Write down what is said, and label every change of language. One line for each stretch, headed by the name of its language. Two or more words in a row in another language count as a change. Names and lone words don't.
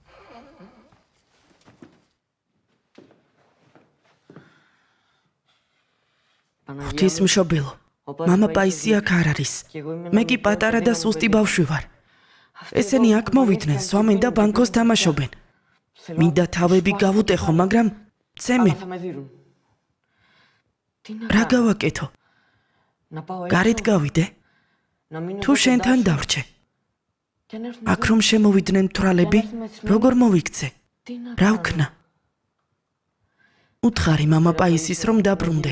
Georgian: ღვთისმშობელო, მამა პაისი აქ არ არის. მე კი პატარა და სუსტი ბავშვი ვარ. ესენი აქ მოვიდნენ, სვამენ და ბანკოს თამაშობენ. მინდა თავები გავუტეხო, მაგრამ ცემენ.
Greek: Θα με δίνουν.
Georgian: რა გავაკეთო? გარეთ გავიდე? თუ შენთან დავრჩე? აქ რომ შემოვიდნენ თვრალები, როგორ მოვიქცე? რა ვქნა? უთხარი მამა პაისის რომ დაბრუნდეს.